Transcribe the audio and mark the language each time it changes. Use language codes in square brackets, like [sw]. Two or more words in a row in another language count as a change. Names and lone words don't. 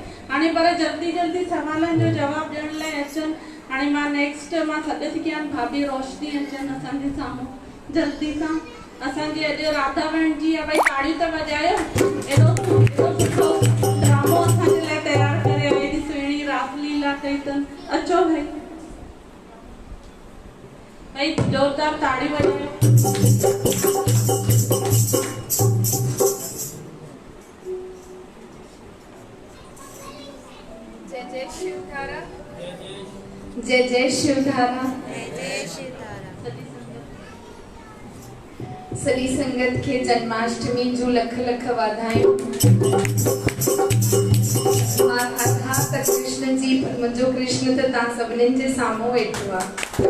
[sd] हाणे पर जल्दी जल्दी सवालन जो जवाब ॾियण लाइ अचनि। हाणे मां नेक्स्ट मां सॾ थी कयां भाभी रोशनी अचनि असांजे साम्हूं जल्दी सां। असांजी अॼु राधावण जी आहे, भई ताड़ियूं त वॼायो। एॾो सुठो ड्रामो असांजे लाइ तयारु करे, एॾी सुहिणी रासलीला कई अथनि। अचो भाई, भाई जोरदार ताड़ी बजाओ। जय जय शिवधारा, जय जय शिवधारा। सॼी संगत खे जन्माष्टमी जूं लख लख वाधायूं। मां राधा त कृष्ण जी, पर मुंहिंजो कृष्ण त तव्हां सभिनीनि जे साम्हूं वेठो आहे।